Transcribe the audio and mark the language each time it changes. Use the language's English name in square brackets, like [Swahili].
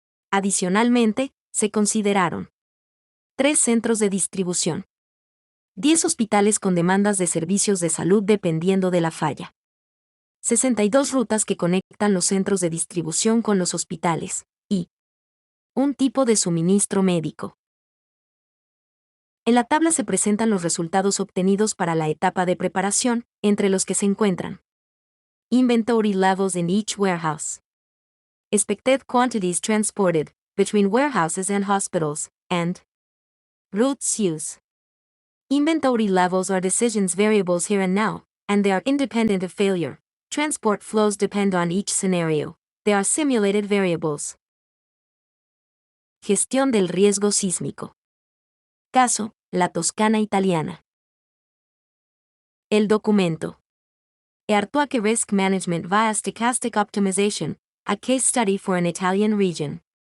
[Spanish] Adicionalmente, se consideraron 3 centros de distribución, 10 hospitales con demandas de servicios de salud dependiendo de la falla, 62 rutas que conectan los centros de distribución con los hospitales, y un tipo de suministro médico. En la tabla se presentan los resultados obtenidos para la etapa de preparación, entre los que se encuentran: [English] Inventory levels in each warehouse, expected quantities transported between warehouses and hospitals, and routes use. Inventory levels are decisions variables here and now, and they are independent of failure. Transport flows depend on each scenario. They are simulated variables. [Spanish] Gestión del riesgo sísmico. Caso, la Toscana italiana. El documento. [English] Earthquake Risk Management via Stochastic Optimization, a Case Study for an Italian Region.